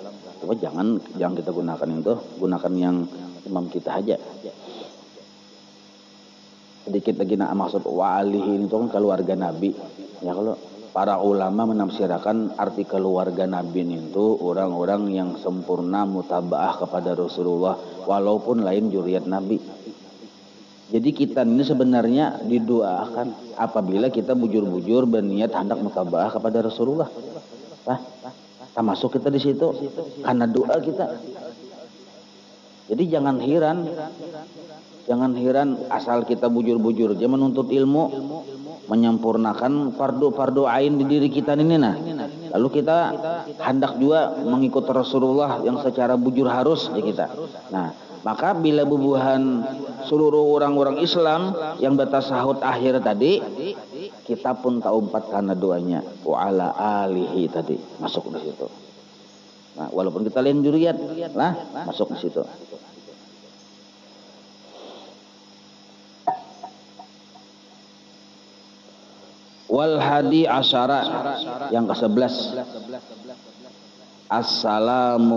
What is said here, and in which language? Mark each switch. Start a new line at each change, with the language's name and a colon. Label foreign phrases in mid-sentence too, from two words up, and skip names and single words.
Indonesian: Cuma jangan kita gunakan itu, gunakan yang imam kita aja. Sedikit lagi nak maksud
Arabic: وآله
Indonesian: itu kan keluarga Nabi. Ya, kalau para ulama menafsirkan arti keluarga Nabi itu orang-orang yang sempurna mutabaah kepada Rasulullah walaupun lain zuriat Nabi. Jadi kita ini sebenarnya didoakan apabila kita bujur-bujur berniat hendak mutabaah kepada Rasulullah. Termasuk kita di situ karena doa kita. Jadi jangan heran asal kita bujur-bujur aja menuntut ilmu, menyempurnakan fardu ain di diri kita ini nah. Lalu kita hendak juga mengikut Rasulullah yang secara bujur harus ya kita. Nah, maka bila bubuhan seluruh orang-orang Islam yang bertasahud akhir tadi, kita pun taumpat karena doanya
Arabic: وعلى آله
Indonesian: tadi masuk di situ. Nah, walaupun kita lain juriat lah masuk di situ.
Arabic: والحادي عشر
Indonesian: yang ke-11
Arabic: assalamu.